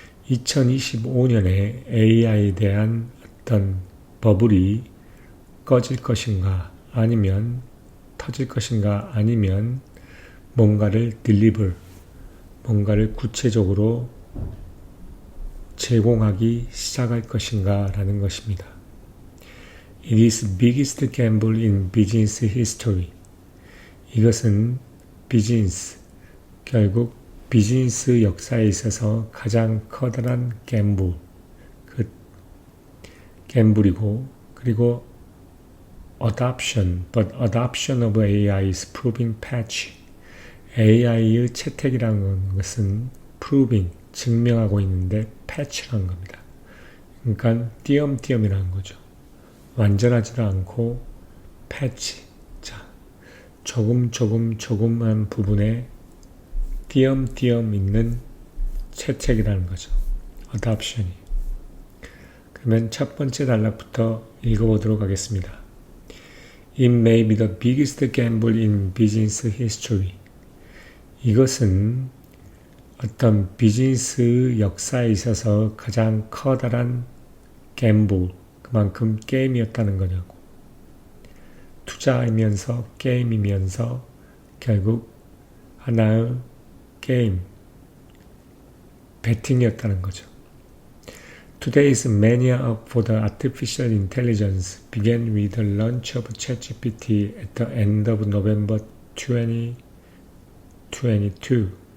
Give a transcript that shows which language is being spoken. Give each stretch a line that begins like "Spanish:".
Korean: 2025년에 AI에 대한 어떤 버블이 꺼질 것인가 아니면 터질 것인가 아니면 뭔가를 뭔가를 구체적으로 제공하기 시작할 것인가 라는 것입니다.
English: It is the biggest gamble in business history.
Korean: 이것은 결국 비즈니스 역사에 있어서 가장 커다란 갬블이고 그리고
English: adoption of AI is proving patchy.
Korean: AI의 채택이라는 것은 증명하고 있는데 패치라는 겁니다. 그러니까 띄엄띄엄이라는 거죠. 완전하지도 않고 패치. 자, 조금한 부분에 띄엄띄엄 있는 채택이라는 거죠. adoption이. 그러면 첫 번째 단락부터 읽어보도록 하겠습니다.
English: It may be the biggest gamble in business history.
Korean: 이것은 어떤 비즈니스 역사에 있어서 가장 커다란 그만큼 게임이었다는 거냐고. 투자이면서 게임이면서 결국 하나의 베팅이었다는 거죠.
English: Today's mania for the artificial intelligence began with the launch of ChatGPT at the end of November 2022.